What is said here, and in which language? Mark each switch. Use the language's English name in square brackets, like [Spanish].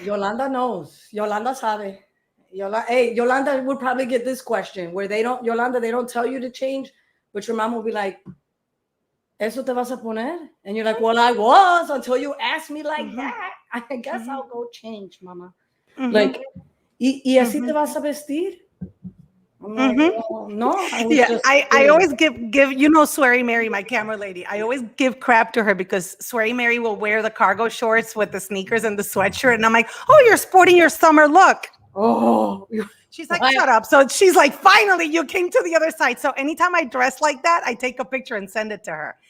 [English] Yolanda knows. [Spanish] Yolanda sabe. [English] Yolanda would probably get this question where they don't tell you to change, but your mom will be like, [Spanish] ¿Eso te vas a poner? [English] And you're like, well, I was until you asked me like that. I guess I'll go change, mama. Like, [Spanish] ¿y así te vas a vestir? [English] I'm like, well, no. I always give Sweary Mary, my camera lady. I always give crap to her because Sweary Mary will wear the cargo shorts with the sneakers and the sweatshirt, and I'm like, oh, you're sporting your summer look. Oh, she's like, shut up. So she's like, finally, you came to the other side. So anytime I dress like that, I take a picture and send it to her.